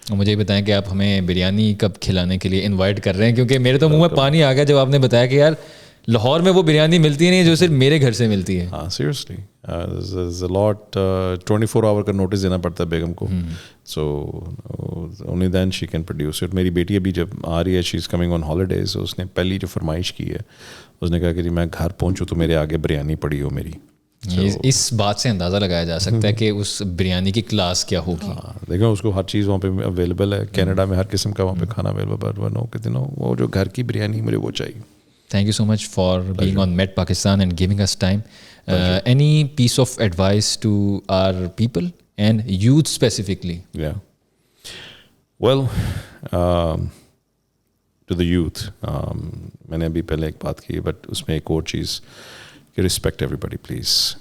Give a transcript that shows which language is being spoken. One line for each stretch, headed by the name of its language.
Urdu: مجھے بتائیں کہ آپ ہمیں بریانی کب کھلانے کے لیے انوائٹ کر رہے ہیں, کیونکہ میرے تو منہ میں پانی آ گیا جب آپ نے بتایا کہ یار لاہور میں وہ بریانی ملتی نہیں جو صرف میرے گھر سے ملتی ہے.
English: ہاں seriously there's a lot. 24 hour
Urdu: کا نوٹس دینا پڑتا ہے بیگم کو,
English: so only then she can produce it.
Urdu: میری بیٹی ابھی جب آ رہی ہے,
English: she is coming on holidays,
Urdu: اس نے پہلی جو فرمائش کی ہے اس نے کہا کہ جی میں گھر پہنچوں تو میرے آگے بریانی پڑی ہو میری. اس بات سے اندازہ لگایا جا سکتا ہے کہ اس بریانی کی کلاس کیا ہوگی. دیکھیں اس کو ہر چیز وہاں پہ اویلیبل ہے, کینیڈا میں ہر قسم کا وہاں پہ کھانا اویلیبل, وہ جو گھر کی بریانی مجھے وہ چاہیے.
English: Thank you so much for being on Metpakistan and giving us time. Any piece of advice to our people and youth specifically? Yeah. Well, to the youth,
Urdu: میں نے ابھی پہلے ایک بات کی, بٹ اس میں ایک اور چیز کہ
English: respect everybody please.